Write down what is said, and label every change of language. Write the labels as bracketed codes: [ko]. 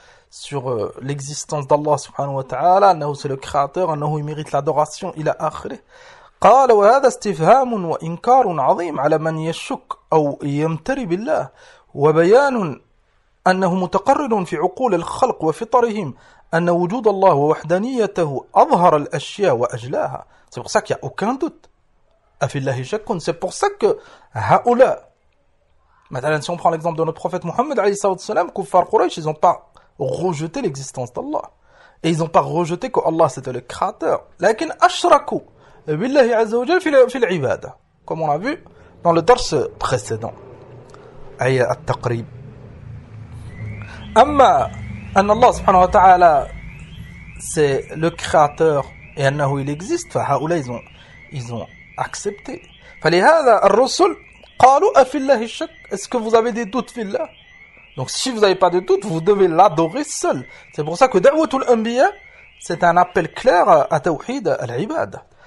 [fr] sur l'existence d'Allah subhanahu wa ta'ala [ar] أنه [fr] c'est le créateur [ar] أنه [fr] il mérite l'adoration [ar] إلى آخره قال وهذا استفهام وإنكار عظيم على من يشك أو يمتري بالله وبيان أنه متقرر في عقول الخلق وفطرهم أن وجود الله ووحدانيته أظهر الأشياء وأجلاها. [fr] C'est pour ça qu'il n'y a aucun doute. [ar] أفي الله شك. [fr] C'est pour ça que [ar] هؤلاء. مثلا, [fr] si on prend l'exemple de notre prophète Mohammed عليه الصلاة والسلام, [ar] كفار قريش, [fr] ils n'ont pas rejeté l'existence d'Allah. Et ils n'ont pas rejeté que Allah c'était le créateur. [ar] لكن أشركوا بالله عز وجل في العبادة. [fr] Comme on a vu dans le درس précédent. [ar] أي التقريب. أما أن الله سبحانه وتعالى [fr] c'est le créateur et [ar] أنه [fr] il existe [ar] فهؤلاء [fr] ils ont accepté [ar] فلهذا الرسل قالوا أفي الله الشك [fr] est-ce que vous avez des doutes [ar] في الله [fr] donc si vous n'avez pas de doutes vous devez l'adorer seul c'est pour ça que [ar] دعوة الأنبياء [fr] c'est un appel clair à [ar] توحيد العبادة